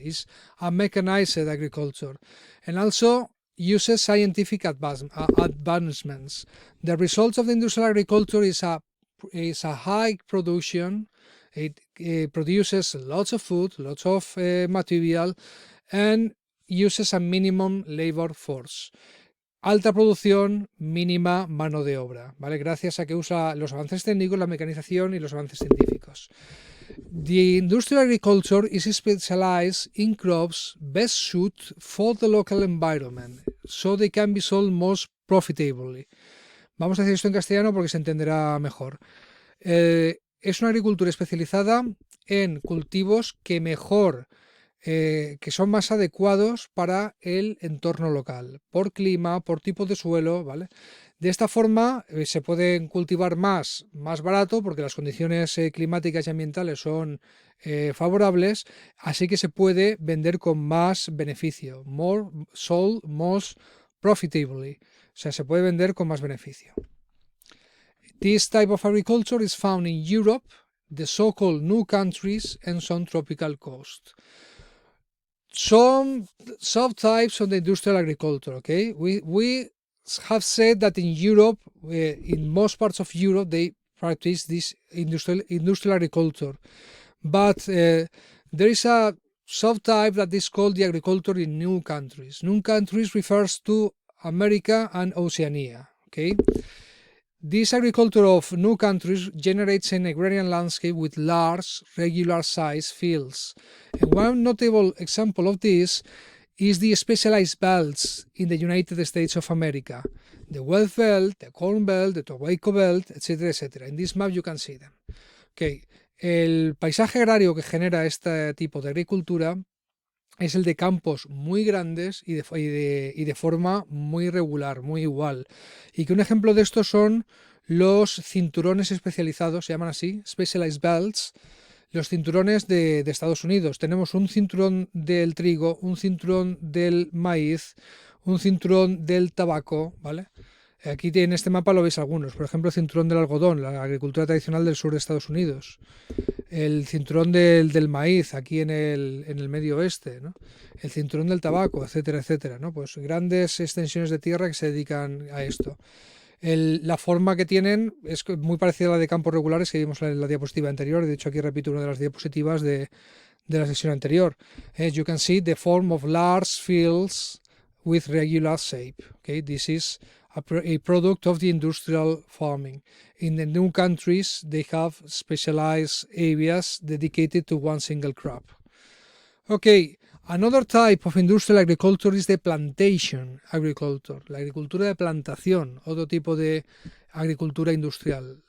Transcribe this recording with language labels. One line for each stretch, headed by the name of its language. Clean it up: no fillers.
English: It's a mechanized agriculture. And also uses scientific advancements. The results of the industrial agriculture is a high production. It produces lots of food, lots of material, and uses a minimum labor force.
Spanish: Alta producción, mínima mano de obra, ¿vale? Gracias a que usa los avances técnicos, la mecanización y los avances científicos. The industrial agriculture is specialized in crops best suited for the local environment, so they can be sold most profitably. Vamos a decir esto en castellano porque se entenderá mejor. Es una agricultura especializada en cultivos que son más adecuados para el entorno local, por clima, por tipo de suelo, ¿vale? De esta forma se pueden cultivar más barato porque las condiciones climáticas y ambientales son favorables, así que se puede vender con más beneficio,
English: sold most profitably,
Spanish: o sea, se puede vender con más beneficio.
English: This type of agriculture is found in Europe, the so-called new countries, and some tropical coasts. Some subtypes of the industrial agriculture, okay? We have said that in Europe, in most parts of Europe, they practice this industrial agriculture. But there is a subtype that is called the agriculture in new countries. New countries refers to America and Oceania, okay? This agriculture of new countries generates an agrarian landscape with large, regular-sized fields. And one notable example of this is the specialized belts in the United States of America. The Wheat Belt, the Corn Belt, the Tobacco Belt, etcétera, etcétera. In this map you can see them. Okay.
Spanish: El paisaje agrario que genera este tipo de agricultura es el de campos muy grandes y de forma muy regular, muy igual. Y que un ejemplo de esto son los cinturones especializados, se llaman así, Specialized Belts, los cinturones de Estados Unidos. Tenemos un cinturón del trigo, un cinturón del maíz, un cinturón del tabaco, ¿vale? Aquí en este mapa lo veis algunos, por ejemplo, el cinturón del algodón, la agricultura tradicional del sur de Estados Unidos, el cinturón del maíz aquí en el medio oeste, ¿no? El cinturón del tabaco, etcétera, etcétera, ¿no? Pues grandes extensiones de tierra que se dedican a esto. La forma que tienen es muy parecida a la de campos regulares que vimos en la diapositiva anterior. De hecho, aquí repito una de las diapositivas de la sesión anterior.
English: You can see the form of large fields with regular shape. Okay, this is a product of the industrial farming. In the new countries, they have specialized areas dedicated to one single crop. Okay, another type of industrial agriculture is the plantation agriculture,
Spanish: la agricultura de plantación, otro tipo de agricultura industrial.